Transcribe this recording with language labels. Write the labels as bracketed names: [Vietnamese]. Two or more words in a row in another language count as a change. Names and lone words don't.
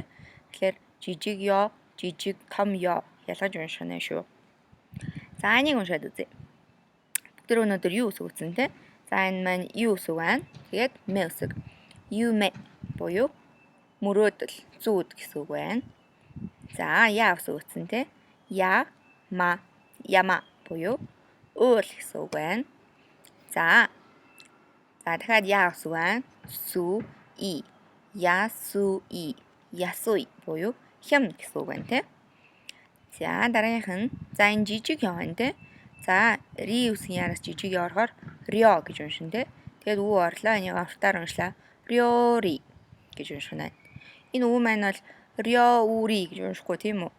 [Mongolian] Тэгэхээр жижиг ё, жижиг том ё ялгаж унших нь шүү. За энийг уншаад үзье. Бүгд өнөөдөр юу үсэг үтсэн те. За энэ маань юу үсэг байна. Тэгээд мэ үсэг. Ю мэ буюу мөрөөдөл, зүүд гэсэн үг байна. За я үсэг үтсэн те. Я, ма, яма буюу уул гэсэн үг байна. За дахиад я үсэг байна. Су, и. Я, су, и. Ясуй буюу хямд гэсэн үг байна те. За дараагийнх нь за энэ жижиг ё байна те. За ри үсгийн араас жижиг ё орохоор рё гэж уншина те. Тэгээд үү орлоо энийг автаар уншлаа. Рёри гэж унших нь. Энэ үү маань бол рёури гэж уншихгүй тийм үү?